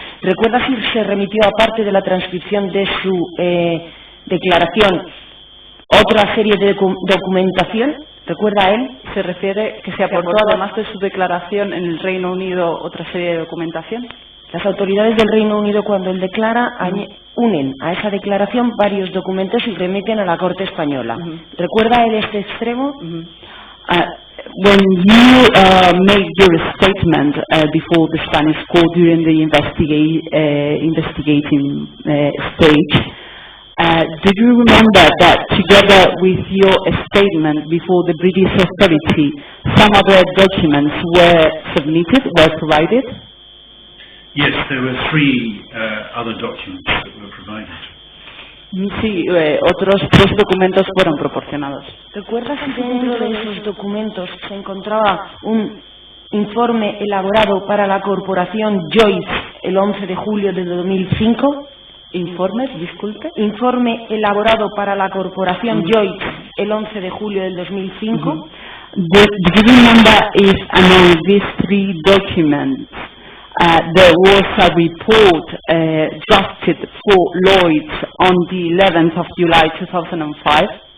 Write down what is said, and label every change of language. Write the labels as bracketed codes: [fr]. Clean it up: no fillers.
[es] ¿Recuerda si se remitió, aparte de la transcripción de su declaración, otra serie de documentación? ¿Recuerda él? ¿Se refiere que se aportó, además de su declaración en el Reino Unido, otra serie de documentación? Las autoridades del Reino Unido, cuando él declara, unen a esa declaración varios documentos y remiten a la Corte Española. ¿Recuerda él este extremo? [en] When you made your statement before the Spanish court during the investigating stage, do you remember that together with your statement before the British authority, some other documents were submitted, were provided? Yes, there were 3 other documents that were provided. [es] Sí, otros 3 documentos fueron proporcionados. ¿Recuerdas si dentro de esos documentos se encontraba un informe elaborado para la corporación Joyce el 11 de julio de 2005? ¿Informes? Disculpe. Informe elaborado para la corporación Joyce el 11 de julio del 2005. [en] Do you remember if among these 3 documents there was a report drafted for Lloyd's on the 11th of July 2005?